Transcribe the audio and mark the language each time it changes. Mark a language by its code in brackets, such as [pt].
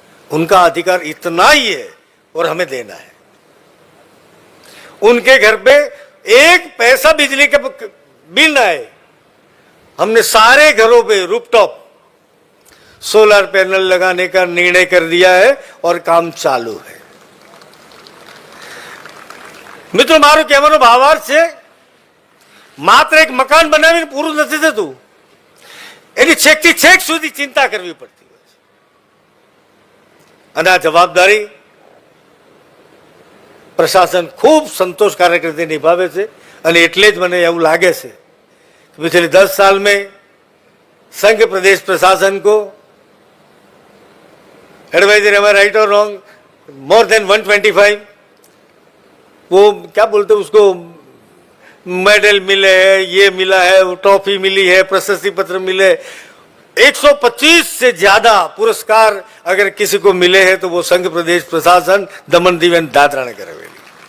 [hi] उनका अधिकार इतना ही है और हमें देना है। उनके घर पे एक पैसा बिजली का बिल ना आए। हमने सारे घरों पे रूफटॉप सोलर पैनल लगाने का निर्णय कर दिया है और काम चालू है। [gu] મિત્રો, મારું કહેવાનો ભાવાર્થ છે માત્ર એક મકાન બનાવીને પૂરું નથી થતું, એની છેકથી છેક સુધી ચિંતા કરવી પડતી હોય છે। અને આ જવાબદારી પ્રશાસન ખૂબ સંતોષકારક રીતે નિભાવે છે અને એટલે જ મને એવું લાગે છે [hi] कि पिछले 10 साल में संघ प्रदेश प्रशासन को एडवाइजर [en] am I right और wrong more than 125 [hi] वो क्या बोलते उसको मेडल मिले हैं, ये मिला है, वो ट्रॉफी मिली है, प्रशस्ति पत्र मिले, 125 से ज्यादा पुरस्कार अगर किसी को मिले हैं तो वो संघ प्रदेश प्रशासन दमन दीव एंड दादरा नगर हवेली।